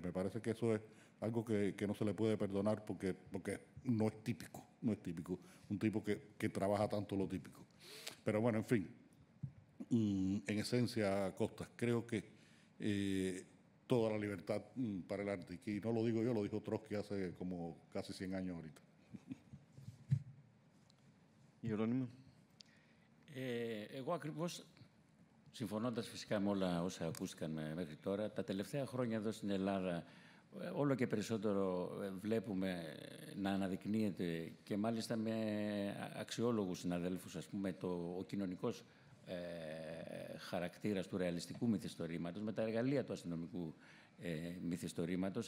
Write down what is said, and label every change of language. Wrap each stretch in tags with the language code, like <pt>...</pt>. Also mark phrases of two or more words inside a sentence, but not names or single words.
<es>Me parece que eso es algo que no se le puede perdonar porque no es típico, un tipo que trabaja tanto lo típico. Pero bueno, en fin, en esencia, Costas, creo que toda la libertad para el arte, y no lo digo yo, lo dijo Trotsky hace como casi 100 años ahorita.</es> <el>Ιερώνυμο. Εγώ ακριβώς, συμφωνώντας φυσικά με όλα όσα ακούστηκαν μέχρι τώρα, τα τελευταία χρόνια εδώ στην Ελλάδα όλο και περισσότερο βλέπουμε να αναδεικνύεται και μάλιστα με αξιόλογους συναδέλφους, ας πούμε, ο κοινωνικός χαρακτήρας του ρεαλιστικού μυθιστορήματος με τα εργαλεία του αστυνομικού μυθιστορήματος.</el>